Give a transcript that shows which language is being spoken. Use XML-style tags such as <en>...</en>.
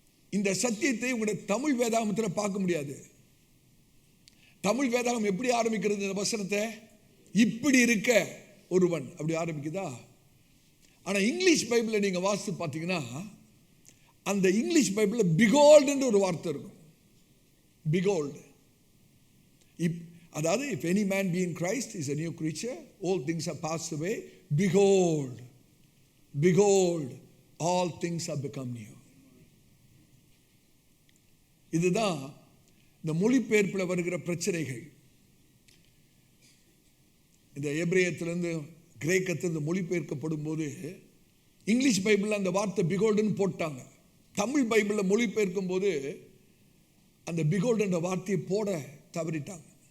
<ta>இந்த சத்தியத்தை உங்களுடைய தமிழ் வேதாகமத்தில் பார்க்க முடியாது. தமிழ் வேதாகம் எப்படி ஆரம்பிக்கிறது? இந்த வசனத்தை இப்படி இருக்க ஒருவன் அப்படி ஆரம்பிக்குதா? ஆனால் இங்கிலீஷ் பைபிளில் நீங்கள் வாசித்து பார்த்தீங்கன்னா, அந்த இங்கிலீஷ் பைபிளில் பிகோல்டுன்ற ஒரு வார்த்தை இருக்கும். பிகோல்டு.</ta> <en>அதாவது if any man be in Christ is a new creature, all things are passed away, behold, behold, all things have become new.</en> <ta>இதுதான் இந்த மொழிபெயர்ப்பில் வருகிற பிரச்சனைகள். இந்த எபிரேயத்திலிருந்து கிரேக்கத்திலிருந்து மொழிபெயர்க்கப்படும் போது இங்கிலீஷ் பைபிளில் அந்த வார்த்தை பிகோல்டுன்னு போட்டாங்க. தமிழ் பைபிளில் மொழிபெயர்க்கும் போது அந்த பிகோல்டு என்ற வார்த்தையை போட தவறிட்டாங்க.</ta>